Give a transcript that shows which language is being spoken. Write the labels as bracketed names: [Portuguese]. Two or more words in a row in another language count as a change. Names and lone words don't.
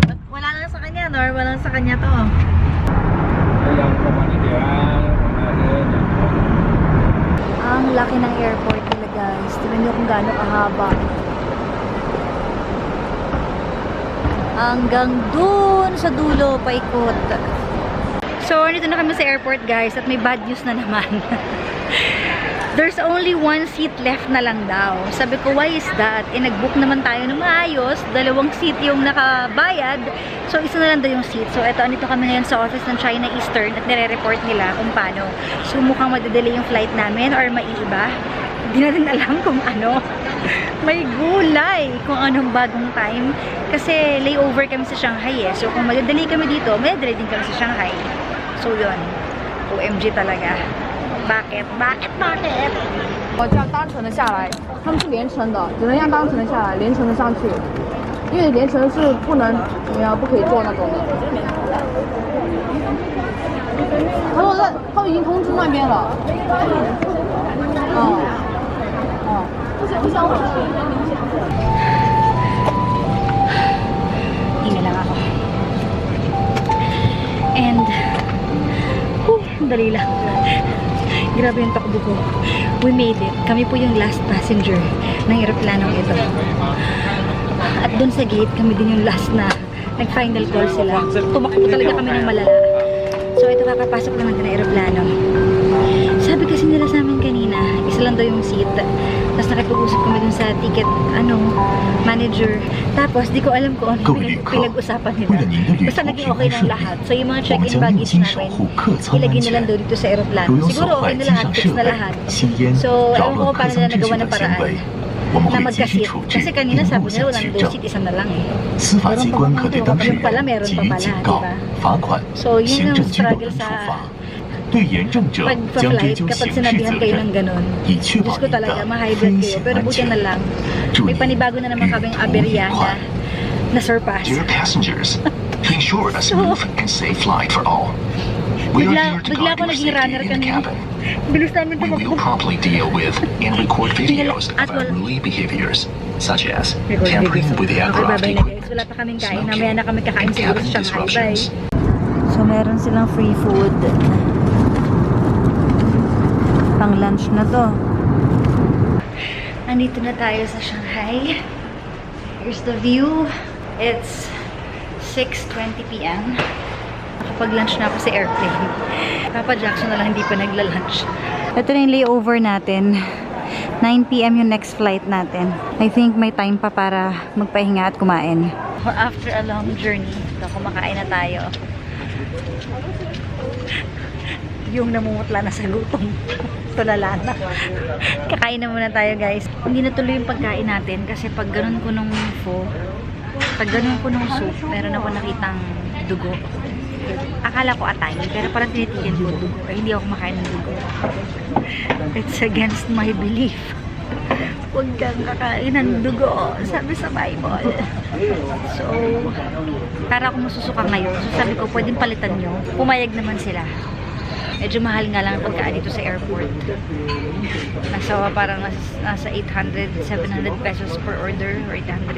[Filipino] Wala lang sa kanya, normal lang sa kanya to. Ang laki ng airport nila guys. Tingnan niyo kung gaano kahaba. Hanggang dun sa dulo, paikot. So, nito na kami sa airport guys at may [English] bad news [Filipino] na naman. [English] There's only one seat left [Filipino] na lang daw. Sabi ko, [English] why is that? [Filipino] Eh, nag-book naman tayo ng maayos. 2 seat yung nakabayad. So, isa na lang daw yung seat. So, eto, andito kami ngayon sa office ng China Eastern at nire-report nila kung paano. So, mukhang madedelay yung flight namin or maiiba. Hindi natin alam kung ano. May gulay kung anong bagong time. Kasi layover kami sa Shanghai eh. So, kung madedelay kami dito, madedelay din kami sa Shanghai. So, yun. OMG talaga. Bakit? Bakit? [Chinese] 我这样单程的下来，他们是连程的，只能让单程的下来，连程的上去，因为连程是不能，不可以坐那种的。他说他们已经通知那边了。 [Filipino] Hinga lang ako. And, dali lang. Grabe yung takbo ko. [English] We made it. [Filipino] Kami po yung [English] last passenger [Filipino] ng aeroplanong ito. At dun sa gate, kami din yung last na nag- [English] final call [Filipino] sila. Tumakbo talaga kami ng malala. So, ito kakapasok naman din ng aeroplano. Sabi kasi nila sa amin kanina, isa lang daw yung seat. Tapos nakipag-usap kami dun sa ticket, manager. Tapos, di ko alam kung ano pinag-usapan nila. Basta naging okay ng lahat. So, yung mga [English] check-in baggage [Filipino] namin, ilagay na lang daw dito sa aeroplano. Siguro okay na lahat, fix na lahat. So, ewan ko paano nila nagawa ng paraan na magka-seat. Kasi kanina sabi nila walang 2 seat, isa na lang eh. [Chinese] 司法机关可对当事人 [Filipino] pala, meron [Chinese] 给 [Filipino] pa [Chinese] 予 [Filipino] pala, [Chinese] 警告 [Filipino] diba? [Chinese] 罚款 [Filipino] So, yun [Chinese] 行 [Filipino] yung [Chinese] 政机关 [Filipino] struggle [Chinese] 处 [Filipino] sa [Chinese] 罚，对严正者将追 [Filipino] pag-flight [Chinese] 究 [Filipino] kapag [Chinese] 刑事 [Filipino] sinabihan [Chinese] 责 [Filipino] kayo [Chinese] 任 [Filipino] ng，ganun. [Chinese] 以确 [Filipino] Diyos [Chinese] 保 [Filipino] ko [Chinese] 您 [Filipino] talaga, [Chinese] 的 [Filipino] ma-high [Chinese] 飞 [Filipino] blood kayo. [Chinese] 行 [Filipino] Pero [Chinese] 安 [Filipino] buti [Chinese] 全 [Filipino] na。lang. [Chinese] 祝 [Filipino] May [Chinese] 您 [Filipino] panibago na naman [Chinese] 旅 [Filipino] kaming [Chinese] 途愉 [Filipino] aberya [Chinese] 快。 [Filipino] na surpass. [English] Dear passengers, to ensure a smooth and safe flight for all, we are here to [Filipino] Bigla [English] guide [Filipino] ko [English] your [Filipino] naging runner [English] safety in the [Filipino] kanina. [English] cabin. [Filipino] Bilis namin [English] We will [Filipino] tumakbo. [English] promptly deal with and record videos [Filipino] At [English] of [Filipino] wal- [English] unruly behaviors, such as [Filipino] Record [English] tampering [Filipino] videos. [English] with the [Filipino] Okay, [English] aircraft [Filipino] bye-bye na [English] equipment, [Filipino] guys. Wala pa kaming kain. Mamaya na kami [English] smoking, [Filipino] kakain [English] and [Filipino] siguro [English] cabin [Filipino] sa Shanghai. Bye. [English] disruptions. [Filipino] So, meron silang free food. Pang lunch na to. Andito na tayo sa Shanghai. [English] Here's the view. It's 6:20 p.m. [Filipino] Nakapag-lunch na ako sa airplane. Papa Jackson na lang hindi pa nagla-lunch. Ito na yung layover natin. 9 p.m. yung [English] next flight [Filipino] natin. [English] I think [Filipino] may time pa para magpahinga at kumain. [English] After a long journey, [Filipino] kumakain na tayo. Yung namumutla na sa gutom. Tulala na. Kakain na muna tayo guys. Hindi natuloy yung pagkain natin kasi pag ganun ko nung pho, pag ganun ko nung soup, meron ako nakitang dugo. Akala ko atay, pero parang tinitigan ko dugo. Hindi ako makain ng dugo. [English] It's against my belief. [Filipino] Huwag kang kakain ng dugo, sabi sa Bible. So, para ako masusuka ngayon. So sabi ko, pwedeng palitan nyo. Pumayag naman sila. Medyo mahal nga lang ang pagkaan dito sa airport. Nasa 800, 700 pesos [English] per order [Filipino] or 800.